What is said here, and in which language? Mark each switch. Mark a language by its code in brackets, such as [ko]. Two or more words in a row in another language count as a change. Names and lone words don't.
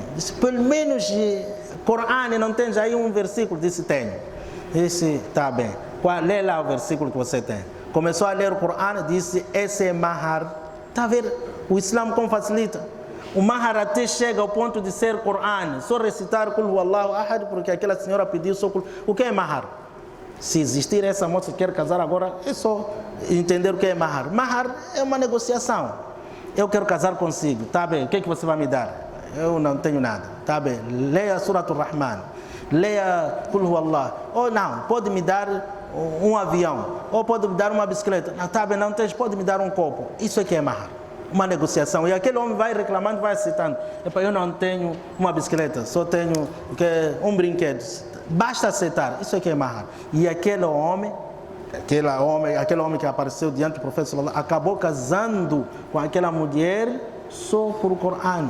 [pt] Disse, pelo menos Corão, não tens aí um versículo? Disse, tenho. Disse, tá bem. Lê lá o versículo que você tem. Começou a ler o Corão, disse, esse é mahar. Está a ver o Islã como facilita? O mahar até chega ao ponto de ser Corão. Só recitar [ar] قل هو الله أحد, [pt] porque aquela senhora pediu só Qul. O que é mahar? Se existir essa moça que quer casar agora, é só entender o que é mahar. Mahar é uma negociação. Eu quero casar consigo, tá bem, o que é que você vai me dar? Eu não tenho nada, tá bem, leia Surat al-Rahman, leia [ar] قل هو الله, [pt] ou não, pode me dar um avião, ou pode me dar uma bicicleta, não, tá bem, não tens, pode me dar um copo. Isso é que é mahar, uma negociação. E aquele homem vai reclamando, vai aceitando, eu não tenho uma bicicleta, só tenho um brinquedo. Basta aceitar, isso é que é mahar. E aquele homem que apareceu diante do profeta sallallahu, acabou casando com aquela mulher só por Corão.